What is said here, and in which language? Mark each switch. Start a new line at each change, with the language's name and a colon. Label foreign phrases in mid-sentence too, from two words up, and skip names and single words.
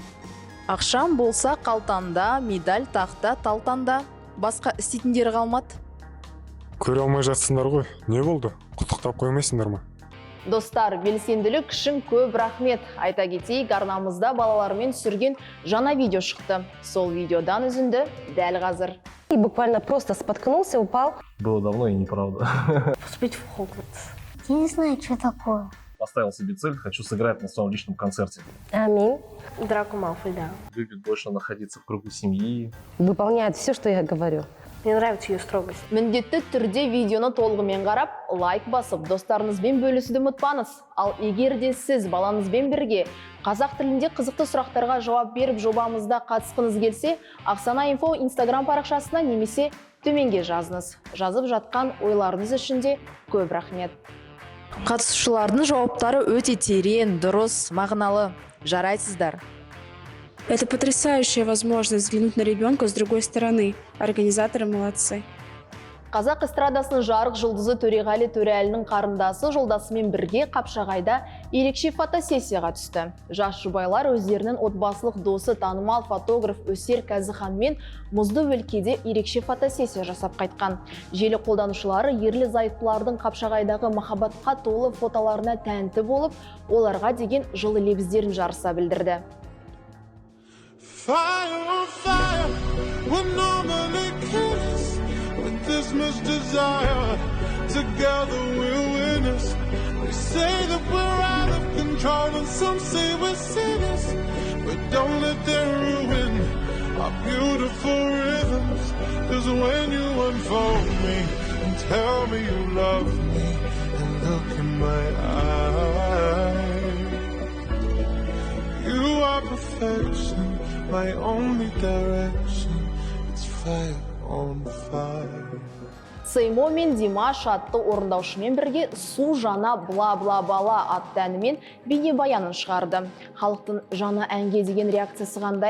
Kazakh: Ақшам болса қалтанда, медаль тақта, талтанда. Басқа істейтіндері қалмады. Көре алмай жатсыңдар ғой, не болды? Құттықтап қоймайсыңдар ма? Достар, белсенділік үшін көп рахмет. Айта кетейік, арнамызда балалармен түсірген жаңа видео шықты. Сол видеодан үзінді дәл қазір.
Russian: И буквально просто споткнулся, упал. Было давно и неправда. Вступить в Хогвартс. Я не знаю, что такое. Поставил себе цель, хочу сыграть на своем личном концерте. Аминь. Драко Малфой, да. Любит больше находиться в кругу семьи. Выполняет все, что я говорю. Мне нравится ее строгость.
Kazakh: Міндетті түрде видеоны толығымен қарап, лайк басып, достарыңызбен бөлісуді ұмытпаңыз. Ал егер де сіз балаңызбен бірге қазақ тілінде қызықты сұрақтарға жауап беріп жобамызда қатысқыңыз келсе, Ақсана Инфо Инстаграм парақшасына немесе төменге жазыңыз. Жазып жатқан ойларыңыз үшін де көп рахмет. Қатысушылардың жауаптары өте терең, дұрыс, мағыналы. Жарайсыздар.
Russian: Это потрясающая возможность взглянуть на ребенка с другой стороны. Организаторы молодцы.
Kazakh: Қазақ эстрадасының жарық жұлдызы Төреғали Төреәлінің қарындасы жолдасымен бірге Қапшағайда ерекше фотосессияға түсті. Жас жұбайлар өздерінің отбасылық досы танымал фотограф Өсер Кәзіханмен мұзды өлкеде ерекше фотосессия жасап қайтқан. Желі қолданушылары ерлі зайыптылардың Қапшағайдағы махаббатқа толы фотоларына тәнті болып, оларға деген жылы лебіздерін жарыса білдірді.
English: Fire on fire, we're normally killers with this much desire. Together we're winners. They say that we're out of control and some say we're sinners, but don't let them ruin our beautiful rhythms. 'Cause when you unfold me and tell me you love me and look in my eyes, you are perfection. My only direction, it's fire on fire.
Kazakh: Сеймо мен Димаш атты орындаушымен бірге «Су жана бла-бла-бала» атты әнімен бейнебаянын шығарды. Халықтың жаңа әнге деген реакциясы қандай?